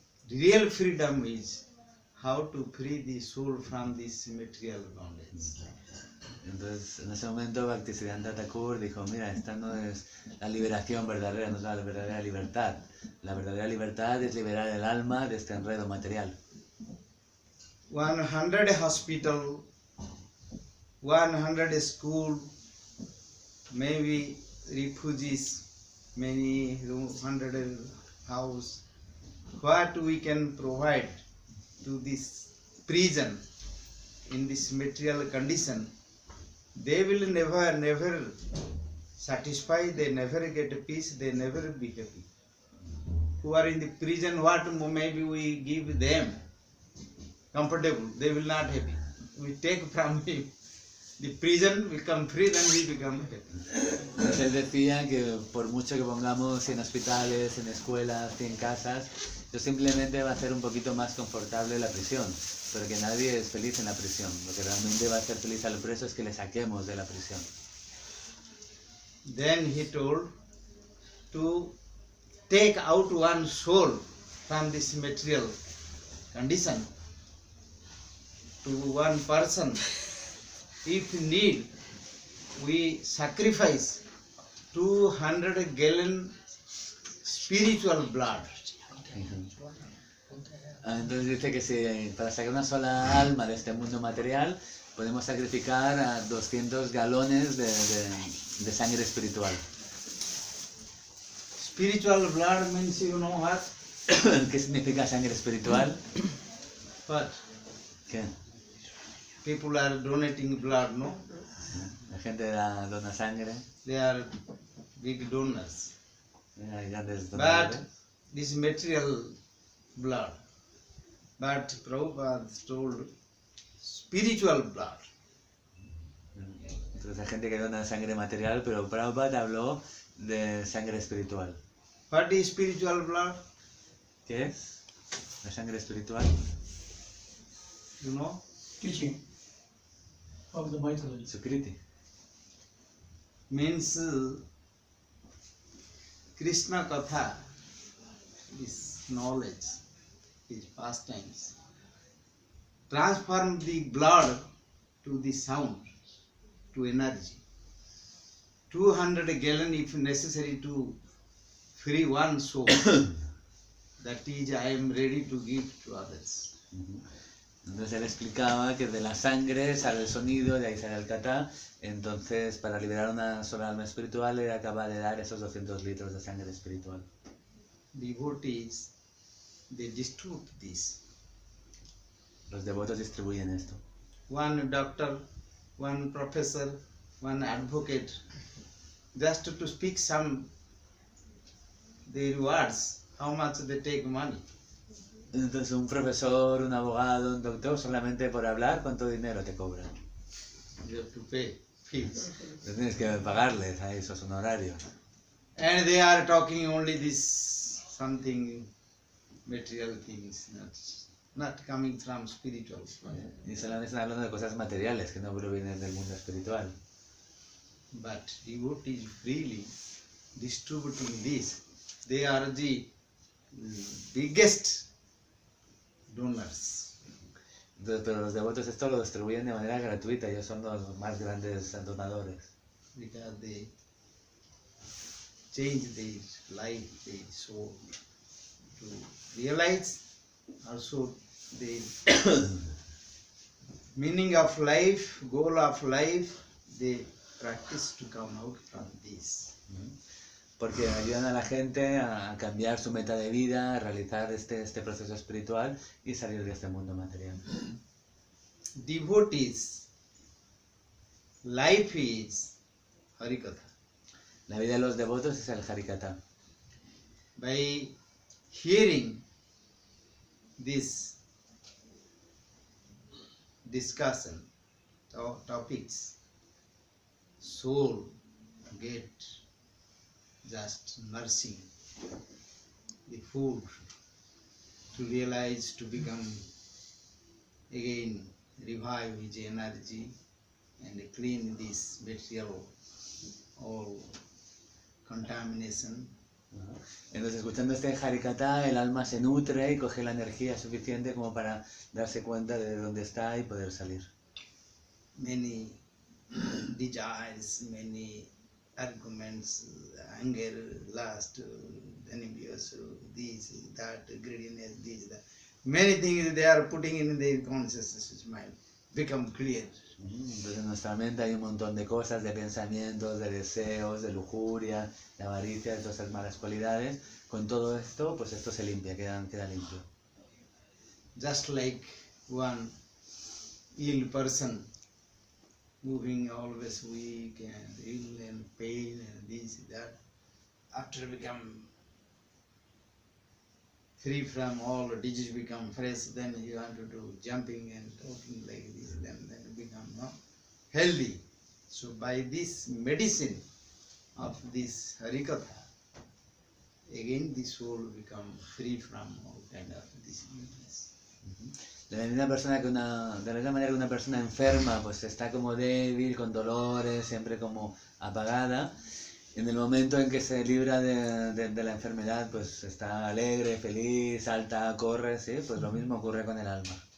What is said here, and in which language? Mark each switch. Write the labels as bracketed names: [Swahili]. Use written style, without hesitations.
[English] Real freedom is how to free the soul from this material bondage. [Spanish] Entonces en ese momento Bhaktisiddhanta Thakur dijo, mira, esta no es la liberación verdadera, no es la verdadera libertad. La verdadera libertad es liberar el alma de este enredo material. [English] 100 hospital, 100 school, maybe refugees, many 100 house. What we can provide to this prison in this material condition, they will never satisfy, they never get peace, they never be happy. Who are in the prison, what maybe we give them comfortable, they will not happy. We take from him the prison become free, then we become happy. [Spanish] Entonces él decía que por mucho que pongamos 100 hospitales, 100 escuelas, 100 casas, eso simplemente va a hacer un poquito más confortable la prisión, pero que nadie es feliz en la prisión. Lo que realmente va a hacer feliz al preso es que le saquemos de la prisión. [English] Then he told to take out one soul from this material condition to one person. If need, we sacrifice 200 gallon spiritual blood. [Spanish] Entonces dice que si para sacar una sola alma de este mundo material podemos sacrificar a 200 galones de sangre espiritual. [English] Spiritual blood means, you know what? [Spanish] ¿Qué significa sangre espiritual? [English] What? [Spanish] ¿Qué? [English] People are donating blood, no? [Spanish] La gente dona sangre, [English] They are big donors. [Spanish] hay grandes [English] But [Spanish] donadores. [English] this material blood. But Prabhupada told spiritual blood. [Spanish] Entonces hay gente que dona sangre material, pero Prabhupada habló de sangre espiritual. [English] What is spiritual blood? [Spanish] ¿Qué es? La sangre espiritual. [English] You know? Teaching of the Maitreya. Sukriti. Means Krishna Katha is knowledge, is pastimes. Transform the blood to the sound, to energy. 200 gallon if necessary to free one soul. That is, I am ready to give to others. [Spanish] Entonces él explicaba que de la sangre sale el sonido, de ahí sale el kata. Entonces, para liberar una sola alma espiritual, él acaba de dar esos 200 litros de sangre espiritual. [English] Devotees, they distribute this. [Spanish] Los devotos distribuyen esto. [English] One doctor, one professor, one advocate, just to speak some their words, how much they take money. [Spanish] Entonces, un profesor, un abogado, un doctor, solamente por hablar, ¿cuánto dinero te cobran? [English] You have to pay fees. [Spanish] Entonces, tienes que pagarles a esos honorarios. [English] And they are talking only this something material things, not coming from spiritual. [Spanish] Y solamente están hablando de cosas materiales que no provienen del mundo espiritual. [English] But devotees freely distributing this. They are the biggest donors. [Spanish] Entonces, pero los devotos esto lo distribuyen de manera gratuita, ellos son los más grandes donadores. [English] Because they change their life, their soul to realize also the meaning of life, goal of life, they practice to come out from this. [Spanish] Porque ayudan a la gente a cambiar su meta de vida, a realizar este proceso espiritual y salir de este mundo material. [English] Devotees, life is Harikatha. [Spanish] La vida de los devotos es el Harikata. [English] By hearing this discussion, topics, soul get just nursing the food to realize, to become again, revive his energy and clean this material all contamination. [Spanish] Entonces, escuchando este Harikata, el alma se nutre y coge la energía suficiente como para darse cuenta de dónde está y poder salir. [English] Many desires, many arguments, anger, lust, envious, this, that, greediness, this, that. Many things they are putting in their consciousness mind become clear. [Spanish] Entonces en nuestra mente hay un montón de cosas, de pensamientos, de deseos, de lujuria, de avaricia, de todas esas malas cualidades. Con todo esto, pues esto se limpia, queda limpio. [English] Just like one ill person, moving always weak and ill and pain and this, that. After become free from all disease, become fresh, then you want to do jumping and talking like this, then become, no? healthy. So by this medicine of this Harikatha, again the soul become free from all kind of this illness. [Spanish] De la misma de la misma manera que una persona enferma pues está como débil, con dolores, siempre como apagada, en el momento en que se libra de la enfermedad pues está alegre, feliz, salta, corre, ¿sí? Pues lo mismo ocurre con el alma.